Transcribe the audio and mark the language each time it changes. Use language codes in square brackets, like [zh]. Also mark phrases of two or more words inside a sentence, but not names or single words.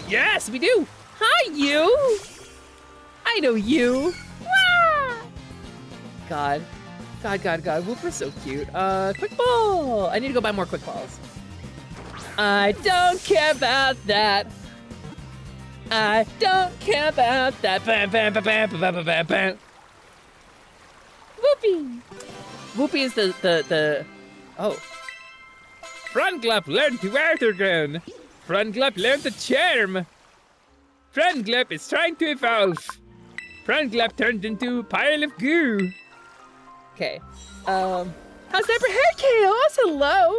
[en] Yes, we do! Hi, you! I know you! Wah! God. God. Whooper's so cute. Quick Ball! I need to go buy more Quick Balls. I don't care about that. I don't care about that. Bam, bam, bam, bam, bam, bam, bam, bam. Whoopee! Whoopee is the... Oh. Prunglup learned to water gun. Prunglup learned the charm. Prunglup is trying to evolve. Prunglup turned into a pile of goo. Okay. How's that for Hey Chaos? Hello.